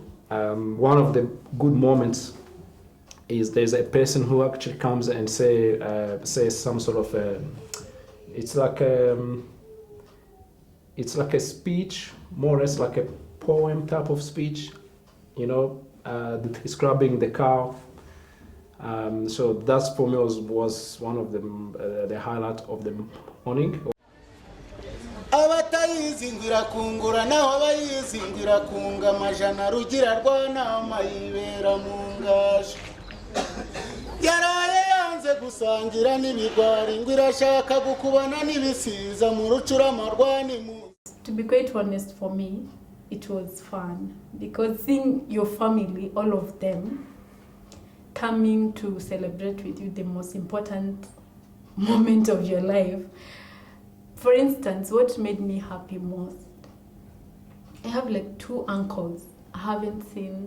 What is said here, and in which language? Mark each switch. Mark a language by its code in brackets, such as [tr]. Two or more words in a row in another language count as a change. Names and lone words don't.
[en] One of the good moments is there's a person who actually comes and says some sort of it's like a speech, more or less like a poem type of speech, describing the cow. So that's for me was one of the highlight of the morning. [rw] Abatayizingira kungura naho abayizingira kunga amajana rugira rwanama yibera mu ngaje yaraye yanze gusangira n'ibigwari ngo irashaka gukubana n'ibisiza mu rucurama rwani mu. [en] To be quite honest, for me it was fun because seeing your family, all of them, coming to celebrate with you the most important moment of your life. For instance, what made me happy most, I have like two uncles I haven't seen.